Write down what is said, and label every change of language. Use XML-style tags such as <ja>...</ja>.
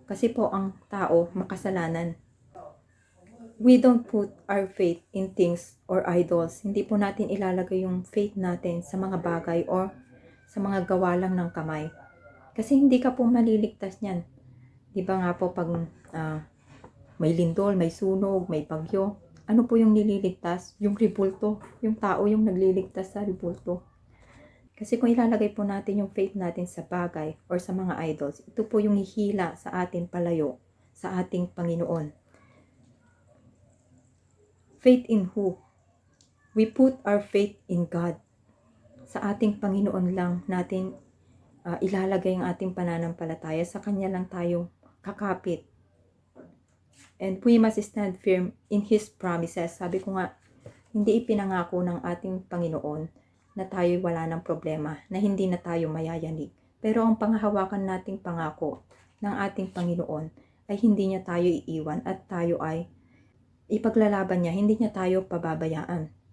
<tl>Kasi po ang tao makasalanan.</tl> <en>We don't put our faith in things or idols.</en> <tl>Hindi po natin ilalagay yung faith natin sa mga bagay or sa mga gawa lang ng kamay. Kasi hindi ka po maliligtas niyan. Di ba nga po pag may lindol, may sunog, may bagyo, ano po yung nililigtas? Yung ribulto. Yung tao yung nagliligtas sa ribulto. Kasi kung ilalagay po natin yung faith natin sa bagay or sa mga idols, ito po yung hihila sa atin palayo sa ating Panginoon.</tl> <en>Faith in who? We put our faith in God.</en> <tl>Sa ating Panginoon lang natin ilalagay ang ating pananampalataya. Sa Kanya lang tayo kakapit.</tl> <en>And we must stand firm in His promises.</en> <tl>Sabi ko nga, hindi ipinangako ng ating Panginoon na tayo wala ng problema, na hindi na tayo mayayanig. Pero ang panghahawakan nating pangako ng ating Panginoon ay hindi niya tayo iiwan at tayo ay ipaglalaban niya, hindi niya tayo pababayaan.</tl>